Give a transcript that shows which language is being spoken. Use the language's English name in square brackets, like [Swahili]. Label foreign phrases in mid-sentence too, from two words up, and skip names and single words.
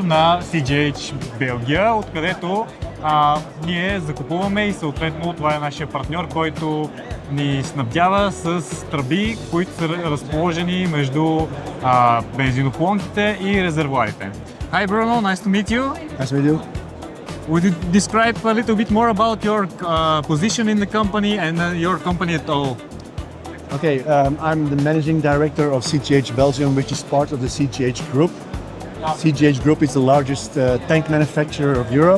[Bulgarian] на CGH Белгия, откъдето ние закупуваме и съответно това е нашия партньор, който ни снабдява с тръби, които са разположени между бензиноколонките и резервоарите. [English] Hi Bruno, nice to meet you. Nice to meet you. Would you describe a little bit more about your position in the company and your company at all? Okay, I'm the managing director of CGH Belgium, which is part of the CGH Group. CGH Group is the largest tank manufacturer of Europe.